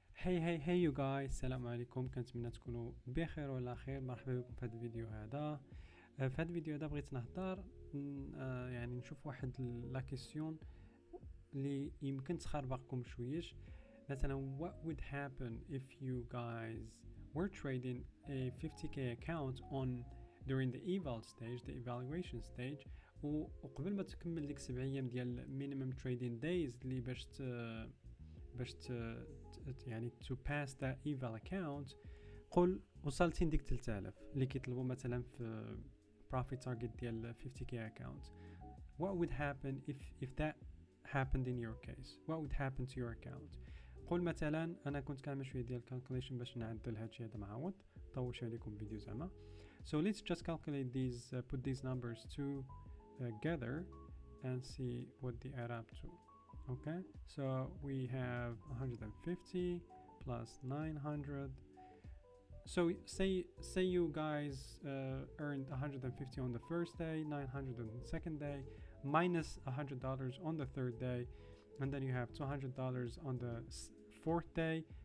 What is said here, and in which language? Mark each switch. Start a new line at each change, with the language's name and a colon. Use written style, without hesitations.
Arabic: هاي يو جايز، السلام عليكم. كنتمنى تكونوا بخير ولا خير. مرحبا بكم في هذا الفيديو هذا. في هذا الفيديو هذا بغيت نهضر يعني نشوف واحد لا كيسيون اللي يمكن تخربقكم شويش.
English: مثلا what would happen if you guys were trading a 50k account on during the eval stage, the evaluation stage،
Arabic: وقبل ما تكمل ديك 7 ايام ديال
English: minimum trading days
Arabic: اللي باش يعني
English: to pass that eval account.
Arabic: قول وصلتي لديك 3000 اللي كيطلبوا مثلا في profit target ديال 50k account.
English: What would happen if that happened in your case? What would happen to your account?
Arabic: قول مثلا انا كنت كنعمل شويه ديال calculation باش نعدل هادشي هذا معاود طولش عليكم فيديو زعما.
English: So let's just calculate these, put these numbers together and see what they add up to. Okay, so we have 150 plus 900. So say you guys earned 150 on the first day, 900 on the second day, minus $100 on the third day, and then you have $200 on the fourth day.